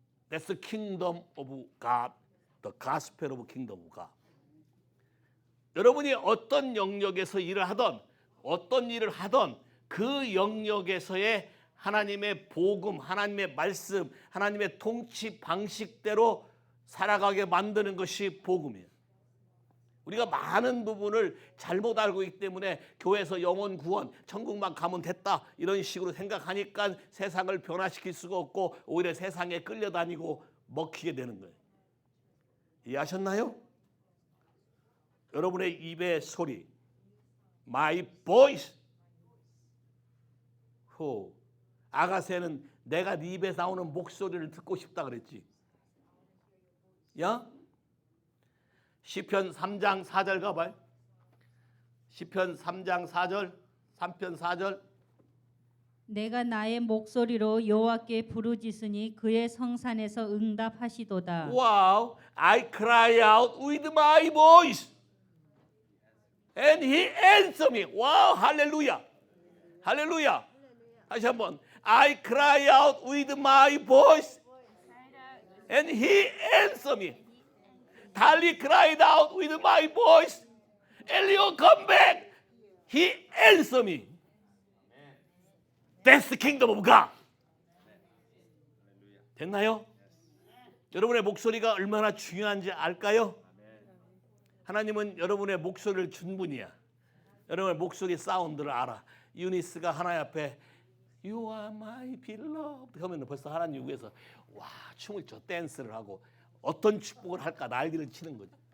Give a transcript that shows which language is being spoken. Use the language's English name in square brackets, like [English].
[English] that's the kingdom of God [Korean] the gospel of kingdom of God 여러분이 어떤 영역에서 일을 하던 어떤 일을 하던 그 영역에서의 하나님의 복음, 하나님의 말씀, 하나님의 통치 방식대로 살아가게 만드는 것이 복음이에요. 우리가 많은 부분을 잘못 알고 있기 때문에 교회에서 영혼 구원, 천국만 가면 됐다 이런 식으로 생각하니까 세상을 변화시킬 수가 없고 오히려 세상에 끌려다니고 먹히게 되는 거예요. 이해하셨나요? 여러분의 입의 소리, [English] my voice. [Korean] 호. 아가새는 내가 네 입에 나오는 목소리를 듣고 싶다 그랬지. 야? 시편 3장 4절 가봐요. 시편 3장 4절, 3편 4절. 내가 나의 목소리로 여호와께 부르짖으니 그의 성산에서 응답하시도다. [English] Wow, I cry out with my voice. And he answered me. Wow, [Korean] 할렐루야. 할렐루야. 다시 한번. [English] I cry out with my voice. And he answered me. Dali cried out with my voice. Elio, come back. He answered me. That's the kingdom of God. [Korean] 됐나요? 여러분의 목소리가 얼마나 중요한지 알까요? 하나님은 여러분의 목소리를 준 분이야. 여러분의 목소리 사운드를 알아. 유니스가 하나님 앞에 [English] You are my beloved [Korean] 하면 벌써 하나님 위해서 와 춤을 춰 댄스를 하고 어떤 축복을 할까 날개를 치는 거죠.